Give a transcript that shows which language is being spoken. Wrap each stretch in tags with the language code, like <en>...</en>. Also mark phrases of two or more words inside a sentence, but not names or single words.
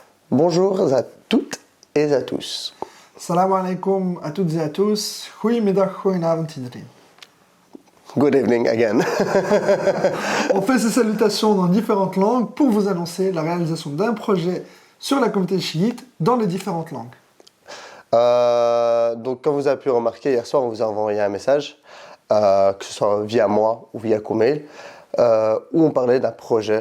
<fr>Bonjour à toutes et à tous.</fr> <ar>سلام عليكم</ar> <fr>à toutes et à tous.</fr> <nl>Goedemiddag, goedenavond iedereen.</nl> <en>Good evening again.</en> <fr>On fait ces salutations dans différentes langues pour vous annoncer la réalisation d'un projet sur la communauté chiite dans les différentes langues. Donc, comme vous avez pu remarquer, hier soir, on vous a envoyé un message, que ce soit via moi ou via Kumail, où on parlait d'un projet.</fr>